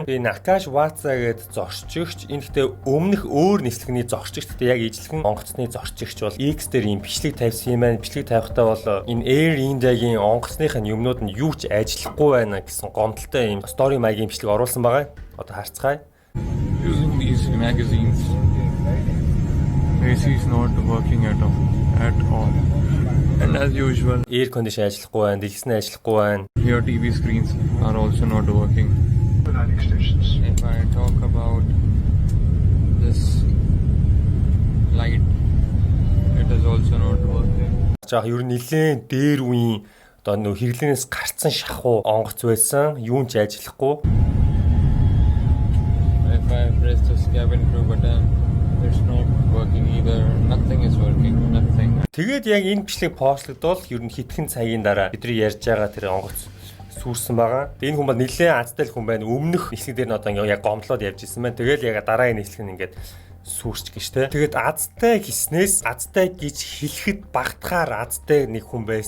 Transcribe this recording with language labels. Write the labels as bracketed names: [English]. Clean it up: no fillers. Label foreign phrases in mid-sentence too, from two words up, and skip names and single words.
[Mongolian] Энэ Акаш Ватса гэдэг зорчигч энэ гэхдээ өмнөх өөр нислэгний зорчигчтэй яг ижилхэн онгоцны зорчигч бол X дээр ийм бичлэг тавьсан юм байна. Бичлэг тавихтаа бол энэ Air India-гийн онгоцных нь юмнууд нь юу ч ажиллахгүй байна гэсэн гомдолтой ийм story маягийн бичлэг оруулсан байгаа. Одоо харцгаая. [English] Using these magazines, AC is not working at all. And as usual, air condition [Mongolian] ажиллахгүй байна, дэлгэсэн ажиллахгүй байна. [English] Here TV screens are also not working. If I talk about this light, it is also not working. [Mongolian] За ер нь нэлээд дээр үеийн одоо нөө хэрэглэнээс гарцсан шахуу онгоц байсан. Юун ч ажиллахгүй. [English] If I press this cabin crew button, it's not working either. Nothing is working. Nothing. [Mongolian] Тэгээд яг энэ бичлэг постлогдвол ер нь хитгэн цагийн дараа бидний ярьж байгаа тэр онгоц сүрсэн байгаа. Энэ хүн бол нэлээд азтай хүн байна. Өмнөх нислэг дээр нь одоо яг гомдлоод явж исэн байна. Тэгэл яг дараагийн нислэг нь ингээд сүрч гэж тэ. Тэгээд азтай гиснээс азтай гэж хэлэхэд багтахаар азтай нэг хүн байсан.